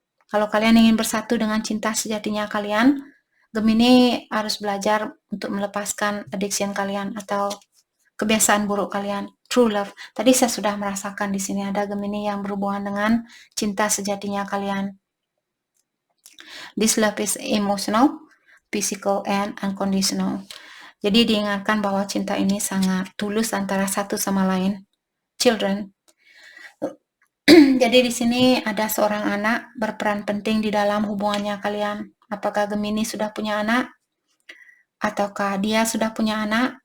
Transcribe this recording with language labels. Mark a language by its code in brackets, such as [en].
[id] Kalau kalian ingin bersatu dengan cinta sejatinya kalian, Gemini harus belajar untuk melepaskan addiction kalian atau kebiasaan buruk kalian. [en] True love. [id] Tadi saya sudah merasakan di sini ada Gemini yang berhubungan dengan cinta sejatinya kalian. [en] This love is emotional, physical, and unconditional. [id] Jadi diingatkan bahwa cinta ini sangat tulus antara satu sama lain. Children. Jadi di sini ada seorang anak berperan penting di dalam hubungannya kalian. Apakah Gemini sudah punya anak? Ataukah dia sudah punya anak?